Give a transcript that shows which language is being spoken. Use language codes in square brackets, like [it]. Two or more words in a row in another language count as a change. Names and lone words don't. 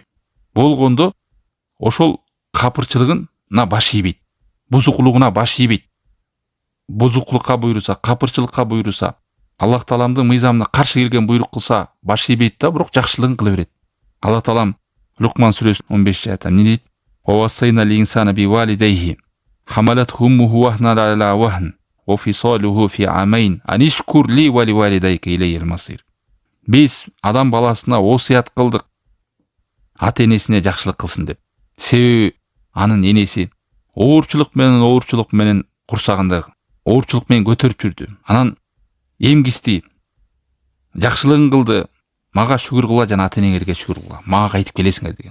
[ky] Болгондо ошол капырчылыгына баш ийбейт, бузукулугуна баш ийбейт. Бузукулукка буйруса, капырчылыкка буйруса, Аллах Тааламдын мыйзамына каршы келген буйрук кылса, баш ийбейт да, бирок жакшылыгын кыла берет. Аллах Таалам Лукман сүрөсүнүн 15-аятында эмне дейт? [ar] «ووصينا الإنسان بوالديه حملته أمه وهنا على وهن وفصاله في عامين أن اشكر لي ولوالديك إلي المصير». [ky] Биз адам баласына осуят кылдык, ата-энесине жакшылык кылсын деп. Себеби анын энеси оорчулук менен курсагында оорчулук менен көтөрүп жүрдү. Анан эмгисти, жакшылыгын кылды, мага шүгүр кыла жана ата энеңерге шүгүр кыла, мага кайтып келесиңер деген.